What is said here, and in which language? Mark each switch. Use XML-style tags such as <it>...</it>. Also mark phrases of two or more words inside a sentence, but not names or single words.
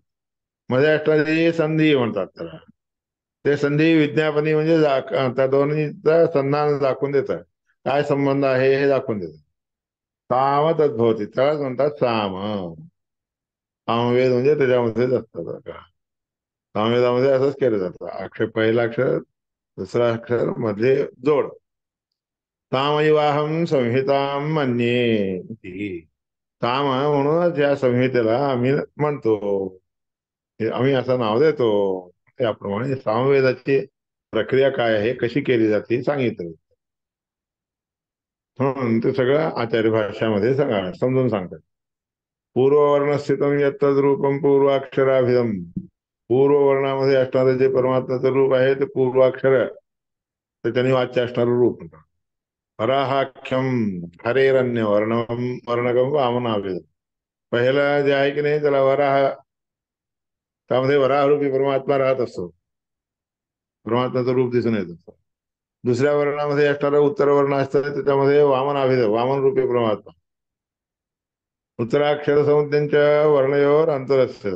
<mr>मध्ये असणारी संधी म्हणतात त्याला. ते संधी विज्ञापनी म्हणजे त्या दोन्हीचा संधान दाखवून देतं, काय संबंध आहे हे दाखवून देतं.</mr> <sa>साम तद्भवती,</sa> <mr>त्यालाच म्हणतात साम. सामवेद म्हणजे त्याच्यामध्येच असतं बरं का. सामवेदामध्ये असंच केलं जातं, अक्षर पहिला अक्षर दुसरा अक्षर मधले जोड.</mr> <sa>तामैवाहं संहितां मन्ये ती.</sa> <mr>ताम म्हणूनच या संहितेला आम्ही म्हणतो. हे आम्ही असं नाव देतो. त्याप्रमाणे सामवेदाची प्रक्रिया काय आहे, कशी केली जाते सांगितलं. म्हणून ते सगळं आचार्य भाषामध्ये समजून सांगतात.</mr> <sa>पूर्ववर्ण स्थितम यत्तद रूपम पूर्वाक्षराभिधम.</sa> <mr>पूर्ववर्णामध्ये असणारं जे परमात्म्याचं रूप आहे ते पूर्वाक्षर, तर त्यांनी वाच्य असणारं रूप म्हणतात.</mr> <sa>वराहाख्यम हरेरण्य वर्णम वर्णगम वामनाभिधम.</sa> <mr>पहिलं जे आहे की नाही त्याला वराह, त्यामध्ये वराहरूपी परमात्मा राहत असतो, परमात्म्याचं रूप दिसून येत असतं. दुसऱ्या वर्णामध्ये असणारं उत्तर वर्ण असतं, त्याच्यामध्ये वामनाभिधम वामन रूपी परमात्मा. उत्तराक्षर संज्ञांच्या वर्णयोर अंतर असतं.</mr>